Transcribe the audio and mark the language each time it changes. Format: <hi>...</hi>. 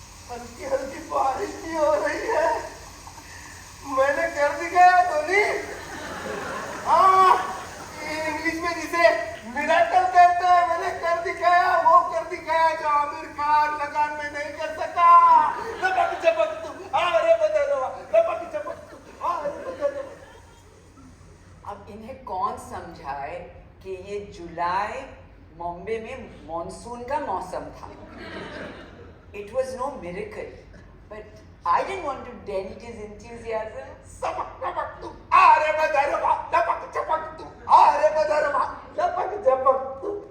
<hi>हल्की हल्की बारिश भी हो रही है. मैंने कर दिखाया धोनी. हाँ, इंग्लिश में जिसे मिराकल कहते हैं, मैंने कर दिखाया. वो कर दिखाया जो आमिर खान लगान में नहीं कर सका. लपक झपक तू अरे बदलवा, लपक झपक तू अरे बदलवा. अब इन्हें कौन समझाए कि ये जुलाई बॉम्बे में मॉनसून का मौसम था.</hi> <en>It was no miracle, but I didn't want to dent his enthusiasm.</en> <hi>सबक लपक तू अरे बदलवा, लपक झपक तू अरे बदलवा, लपक झपक तू</hi>